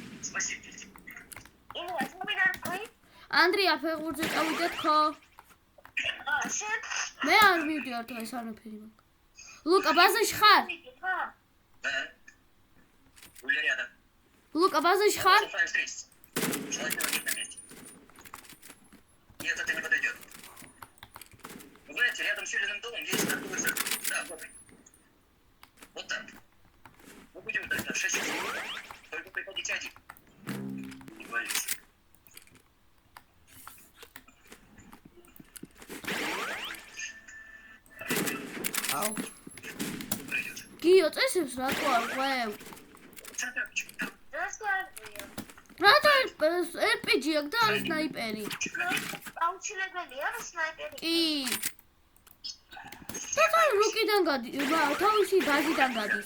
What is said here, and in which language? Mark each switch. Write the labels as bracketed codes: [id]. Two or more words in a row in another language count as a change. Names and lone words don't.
[ka] ანდრია ფეხბურთზე წავიდა თქო. მე არ მივდივარ დღეს არაფერი მაქვს. ლუკა, ბაზაში ხარ? გულერი ადა. ლუკა ბაზაში ხარ? [ru] Нет, это не подойдет. Вы знаете, рядом с Юлиным домом есть торговый центр. Да, вот. Вот так. Мы будем тогда в 6 часов. Только приходите один. Не говорите. [ka] აუ. [ru] Пройдет. [ka] გიო წესებს რატო არ ყვევ? დღეს კარგია. რატო RPG აქვს და არის სნაიპერი? აუცილებელია რა სნაიპერი. კი. და ლუკიდან გადის, თავისი ბაზიდან გადის.